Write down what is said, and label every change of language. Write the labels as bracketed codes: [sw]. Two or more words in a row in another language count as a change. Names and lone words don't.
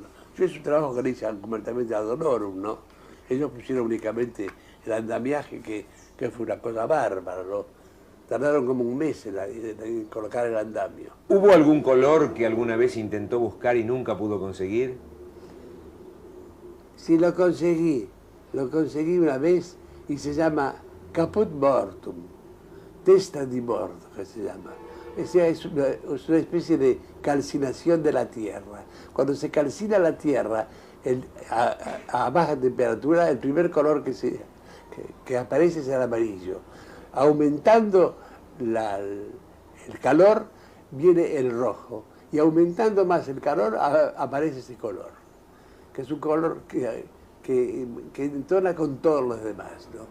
[es] Yo es un trabajo que le hice completamente ad honorem, ¿no? Ellos pusieron únicamente el andamiaje, que fue una cosa bárbara, ¿no? Tardaron como un mes en colocar el andamio. ¿Hubo algún color que alguna vez intentó buscar y nunca pudo conseguir? Sí, lo conseguí una vez y se llama Caput Mortum, [it] testa di morto, [es] que se llama. Es una especie de calcinación de la tierra. Cuando se calcina la tierra a baja temperatura, el primer color que aparece es el amarillo. Aumentando el calor viene el rojo y aumentando más el calor aparece ese color, que es un color que entona con todos los demás, ¿no?